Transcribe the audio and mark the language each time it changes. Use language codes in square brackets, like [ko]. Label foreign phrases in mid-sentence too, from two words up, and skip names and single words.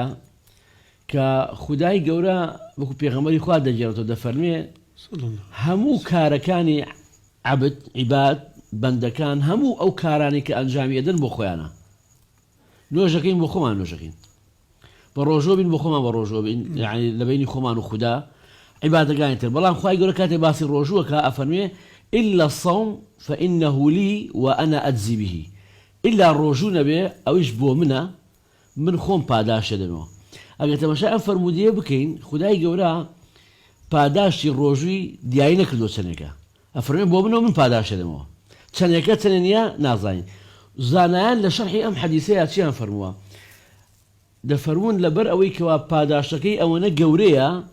[ckb] کە خودای گەورە وەکو پێغەمبەری خوا دەجێڕێتەوە دەفەرمێ هەموو کارەکانی عەبد عیباد بەندەکان هەموو ئەو کارانی کە ئەنجامی ئەدەن بۆ خۆیانە نوێژەکەین بۆ خۆمان نوێژەکەین بە ڕۆژۆ بین بۆ خۆمان بە ڕۆژۆ بین یعنی لە بینی خۆمان و خوددا عیبادەکانی تر بەڵام خوای گەورە کاتێ باسی ڕۆژووە کە ئەفەرمێ [ar] إلا الصوم فإنه لي وأنا أجزي به [ckb] إلا ڕۆژوو نەبێ ئەویش بۆ منە من خۆم پاداشە دەمەوە ئەگەر تەماشای ئەم فەرمودیە بکەین خودای گەورە پاداشتی ڕۆژووی دیاری نەکردووە چەندێکە ئەفەرمێ بۆ منەوە من پاداشە دەمەوە چەندێکە چەندە نییە نازانین زانایان لە شەرحی ئەم حەدیسەیە چیان فەرمووە دەفەرمون لەبەر ئەوەی کەوا پاداشەکەی ئەوەنە گەورەیە